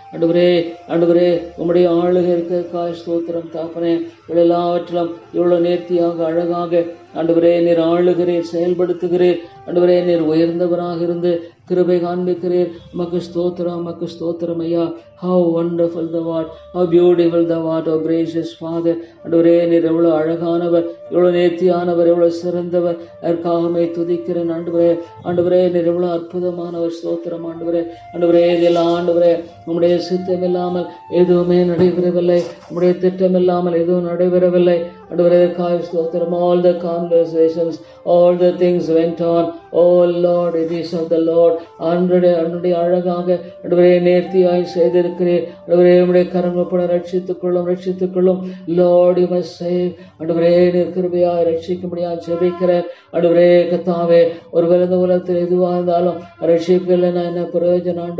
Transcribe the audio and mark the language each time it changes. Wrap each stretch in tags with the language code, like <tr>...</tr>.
<ta>ஆண்டவரே உம்முடைய ஆளுகை இருக்கிறதுக்காய் ஸ்தோத்திரம். தாப்பனே இவள் எல்லாவற்றிலும் இவ்வளவு நேர்த்தியாக அழகாக ஆண்டவரே நீர் ஆளுகிறீர், செயல்படுத்துகிறீர். ஆண்டவரே நீர் உயர்ந்தவராக இருந்து கிருபை காண்பிக்கிறீர். உமக்கு ஸ்தோத்திரம், உமக்கு ஸ்தோத்திரம் ஐயா.</ta> <en>How wonderful the word, how beautiful the word, oh gracious Father.</en> <ta>ஆண்டவரே நீர் எவ்வளவு அழகானவர், எவ்வளவு நேர்த்தியானவர், எவ்வளவு சிறந்தவர். அதற்காகவே துதிக்கிறேன் ஆண்டவரே நீர் எவ்வளவு அற்புதமானவர். ஸ்தோத்திரம் ஆண்டவரே இதெல்லாம் ஆண்டவரே உம்முடைய சித்தம் இல்லாமல் எதுவுமே நடைபெறவில்லை, உம்முடைய திட்டம் இல்லாமல் எதுவும் நடைபெறவில்லை. ஆண்டவரே ஸ்தோத்திரம்.</ta> <en>All the conversations, all the things went on. Oh Lord, it is of the Lord.</en> <ta>அன்றைய அழகாக ஆண்டவரே நேர்த்தியாய் செய்திருக்கிறீர். ஆண்டவரே உம்முடைய கரங்கப்பட ரட்சித்துக் கொள்ளும்.</ta> <en>Lord, you must save.</en> <ta>ஆண்டவரே நீர் கிருபையாய் ரட்சிக்கும்படியாக ஜெபிக்கிறேன். ஆண்டவரே கர்த்தாவே ஒருவேளை இந்த உலகத்தில் எதுவாக இருந்தாலும் ரட்சிப்பில்லை என்ன பிரயோஜனம்?</ta>